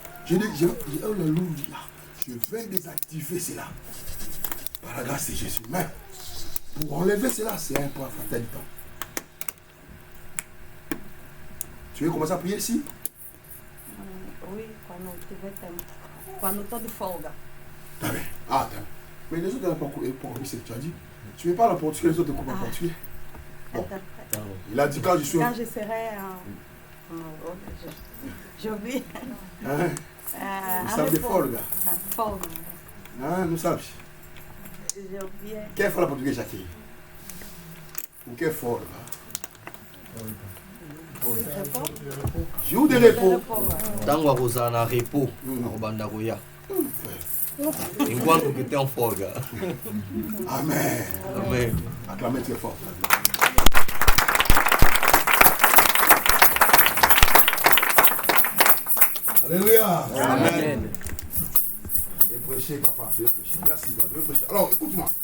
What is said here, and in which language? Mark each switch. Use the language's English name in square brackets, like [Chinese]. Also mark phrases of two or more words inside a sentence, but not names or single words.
[French] Je vais désactiver cela. Par la grâce de Jésus. Mais pour enlever cela, c'est un point fatal du temps. Tu veux commencer à prier ici? Oui, quand nous sommes de folga. [Portuguese] Tá bem. Ah, tá. [French] Mais les autres n'ont pas compris ce que tu as dit. Tu ne parles pas portugais, les autres ne comprennent pas portugais. Bon. Il a dit quand je suis... Quand je serai j'ai oublié. Nous sommes des folga. Folga. Ah, nous sommes. J'ai oublié. [Portuguese] Quem fala português aqui? O que é folga? [French] Jour de repos. [Lingala] Tango akozala na repos akobanda koya [Portuguese] enquanto que tem folga. [French] Amen. Amen. Acclamez très fort. Alléluia. Amen. Je vais prêcher, papa. Je vais prêcher. Merci, je vais prêcher. Alors, écoute-moi.